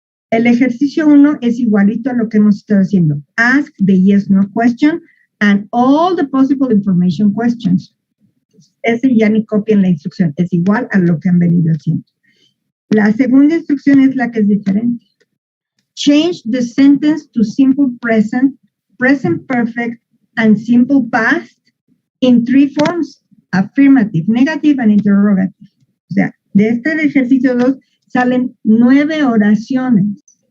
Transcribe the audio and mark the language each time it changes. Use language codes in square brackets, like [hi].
[es] El ejercicio 1 es igualito a lo que hemos estado haciendo. [en] Ask the yes/no question and all the possible information questions. [es] Ese ya ni copien la instrucción. Es igual a lo que han venido haciendo. La segunda instrucción es la que es diferente. [en] Change the sentence to simple present, present perfect, and simple past in 3 forms: affirmative, negative, and interrogative. [es] O sea, de este ejercicio 2 salen 9 oraciones.